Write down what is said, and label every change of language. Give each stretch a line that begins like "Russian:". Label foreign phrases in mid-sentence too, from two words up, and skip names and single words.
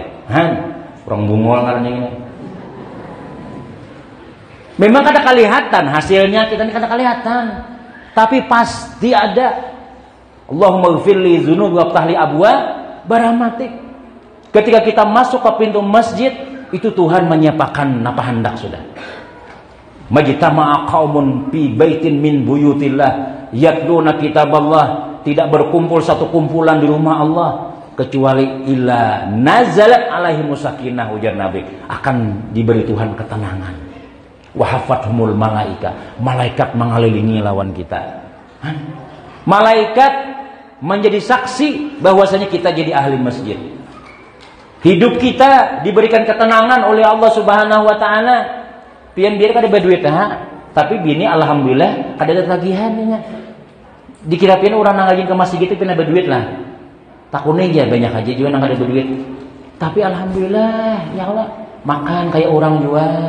Banjar: Orang bungol ngarannya ini. Memang kada kelihatan hasilnya, kita ini kada kelihatan. Tapi pasti ada.
Arabic: اللهم اغفر لي ذنوبي وافتح لي أبواب رحمتك.
Banjar: Ketika kita masuk ke pintu masjid, itu Tuhan menyiapkan apa hendak sudah.
Arabic: ما اجتمع قوم في بيت من بيوت الله يتلون كتاب الله,
Banjar: tidak berkumpul satu kumpulan di rumah Allah kecuali
Arabic: إلا نزلت عليهم السكينة,
Banjar: ujar Nabi, akan diberi Tuhan ketenangan.
Arabic: وحفتهم الملائكة,
Banjar: malaikat mengelilingi lawan kita. Malaikat menjadi saksi bahwasanya kita jadi ahli masjid. Hidup kita diberikan ketenangan oleh Allah
Arabic: سبحانه وتعالى.
Banjar: Pian biar kada berduit tapi bini alhamdulillah kada ada tagihannya. Dikira pian orang nang ke masjid itu pian berduit lah. Takune aja banyak aja juga nang kada berduit. Tapi alhamdulillah ya Allah, makan kayak orang juga.